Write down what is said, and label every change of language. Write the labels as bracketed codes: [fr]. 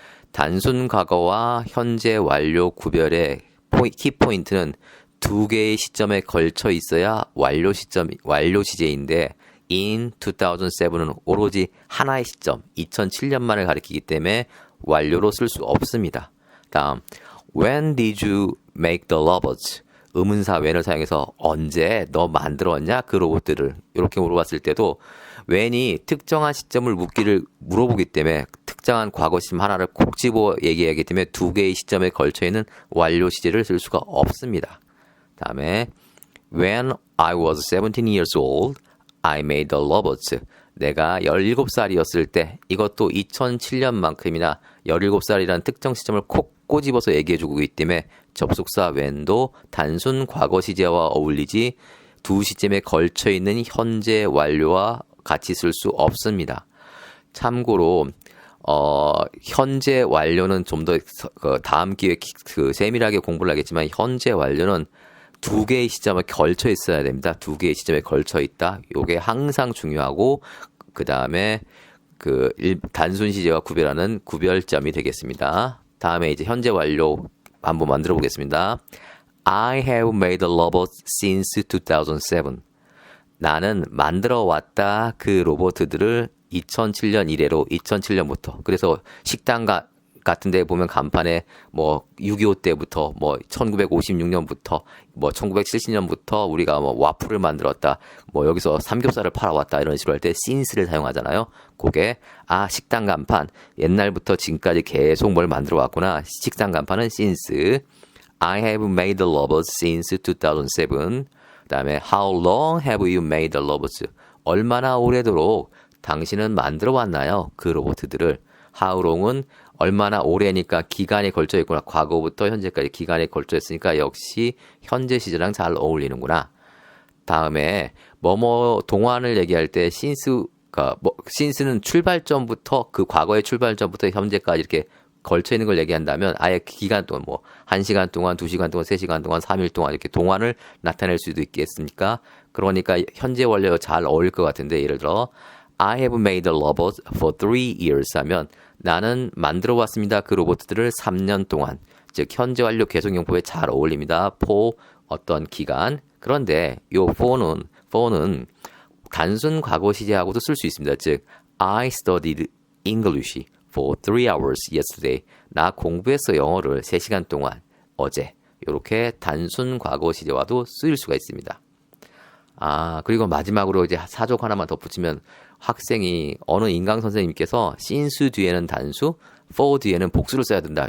[ko] 단순 과거와 현재 완료 구별의 키포인트는 두 개의 시점에 걸쳐 있어야 완료 시제인데 in 2007은 오로지 하나의 시점 2007년만을 가리키기 때문에 완료로 쓸 수 없습니다. 다음 [en] When did you make the robots? [ko] 의문사 when을 사용해서 언제 너 만들었냐 그 로봇들을 이렇게 물어봤을 때도 when이 특정한 시점을 물어보기 때문에 특정한 과거 시점 하나를 콕 집어 얘기하기 때문에 두 개의 시점에 걸쳐 있는 완료 시제를 쓸 수가 없습니다. 다음에 [en] When I was 17 years old, I made the robots. [ko] 내가 17살이었을 때 이것도 2007년만큼이나 17살이라는 특정 시점을 콕 꼬집어서 얘기해주고 있기 때문에 접속사 when도 단순 과거 시제와 어울리지 두 시점에 걸쳐 있는 현재 완료와 같이 쓸 수 없습니다. 참고로 현재 완료는 좀 더 다음 기회에 세밀하게 공부를 하겠지만 현재 완료는 두 개의 시점에 걸쳐 있어야 됩니다. 두 개의 시점에 걸쳐 있다. 요게 항상 중요하고 그 다음에 단순 시제와 구별하는 구별점이 되겠습니다. 다음에 이제 현재 완료 한번 만들어 보겠습니다. [en] I have made the robot since 2007. [ko] 나는 만들어 왔다 그 로봇들을 2007년 이래로 2007년부터. 그래서 식당 같은 데 보면 간판에 뭐 6.25 때부터 뭐 1956년부터 뭐 1970년부터 우리가 뭐 와플을 만들었다. 뭐 여기서 삼겹살을 팔아왔다. 이런 식으로 할 때 since를 사용하잖아요. 그게 식당 간판 옛날부터 지금까지 계속 뭘 만들어 왔구나. 식당 간판은 since. [en] I have made the robots since 2007. [ko] 그다음에 [en] How long have you made the robots? [ko] 얼마나 오래도록 당신은 만들어 왔나요? 그 로봇들을. How long은 얼마나 오래니까 기간에 걸쳐 있구나. 과거부터 현재까지 기간에 걸쳐 있으니까 역시 현재 시제랑 잘 어울리는구나. 다음에 뭐뭐 동안을 얘기할 때 since는 출발점부터 그 과거의 출발점부터 현재까지 이렇게 걸쳐 있는 걸 얘기한다면 아예 기간 동안 뭐 1시간 동안, 2시간 동안, 3시간 동안, 3일 동안 이렇게 동안을 나타낼 수도 있겠습니까? 그러니까 현재 완료가 잘 어울릴 것 같은데 예를 들어 [en] I have made the robots for 3 years [ko] 하면 나는 만들어 왔습니다. 그 로봇들을 3년 동안. 즉 현재 완료 계속용법에 잘 어울립니다. for 어떤 기간. 그런데 요 for는 단순 과거 시제하고도 쓸 수 있습니다. 즉 [en] I studied English for 3 hours yesterday. [ko] 나 공부했어 영어를 3시간 동안 어제. 이렇게 단순 과거 시제와도 쓰일 수가 있습니다. 그리고 마지막으로 이제 사족 하나만 덧붙이면 학생이 어느 인강 선생님께서 since 뒤에는 단수, for 뒤에는 복수를 써야 된다.